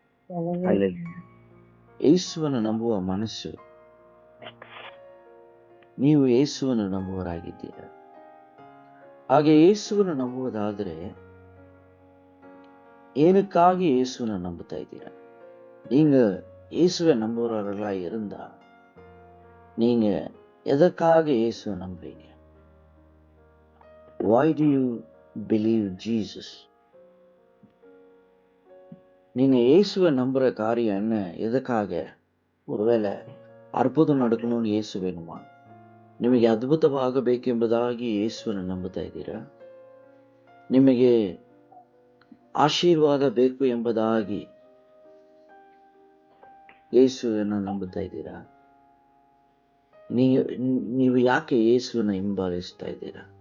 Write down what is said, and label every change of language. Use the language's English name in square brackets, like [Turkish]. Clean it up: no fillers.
[Kannada] Hallelujah. ಯೇಸುವನ್ನು ನಂಬುವ ಮನಸ್ಸು, ನೀವು ಯೇಸುವನ್ನು ನಂಬುವವರಾಗಿದ್ದೀರಾ? ಹಾಗೆ ಯೇಸುವನ್ನು ನಂಬುವುದಾದರೆ ಏನಕ್ಕಾಗಿ [Tamil] இயேசுவை நம்புத்தா [Kannada] இದ್ದೀರಾ? [Tamil] நீங்க இயேசுவை நம்புறவர்களா இருந்தா நீங்க எதற்காக இயேசுவை நம்புறீங்க? [English] Why do you believe Jesus? [Tamil] நீங்க இயேசுவை நம்புற காரியம் என்ன? எதற்காக? ஒருவேளை [Kannada] ಅದ್ಭುತ [Tamil] நடக்கணும்னு இயேசு வேணுமா? [Kannada] ನಿಮಗೆ ಅದ್ಭುತವಾಗಬೇಕೆಂಬುದಾಗಿ ಯೇಸುವನ್ನು ನಂಬುತ್ತಾ ಇದ್ದೀರಾ? ನಿಮಗೆ ಆಶೀರ್ವಾದ ಬೇಕು ಎಂಬುದಾಗಿ ಯೇಸುವನ್ನು ನಂಬುತ್ತಾ ಇದ್ದೀರಾ? ನೀವು ಯಾಕೆ ಯೇಸುವನ್ನು ಹಿಂಬಾಲಿಸ್ತಾ ಇದ್ದೀರಾ?